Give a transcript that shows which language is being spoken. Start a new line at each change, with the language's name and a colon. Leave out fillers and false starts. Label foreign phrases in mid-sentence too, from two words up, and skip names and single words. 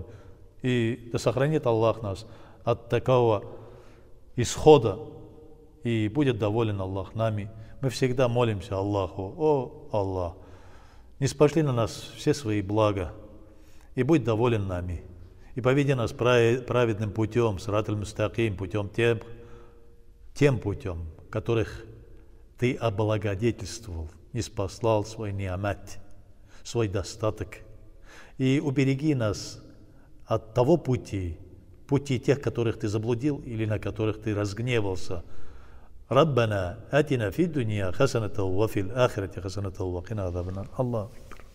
Russian: И да сохранит Аллах нас от такого исхода, и будет доволен Аллах нами. Мы всегда молимся Аллаху: о Аллах, не спошли на нас все свои блага, и будь доволен нами, и поведи нас праведным путем,
Arabic: الصراط المستقيم,
Russian: путем тем путем, которых Ты облагодетельствовал, ниспослал свой ниамат, свой достаток. И убереги нас от того пути тех, которых Ты заблудил или на которых Ты разгневался.
Arabic: ربنا آتنا في الدنيا حسنة وفي الآخرة حسنة وقنا عذاب النار. الله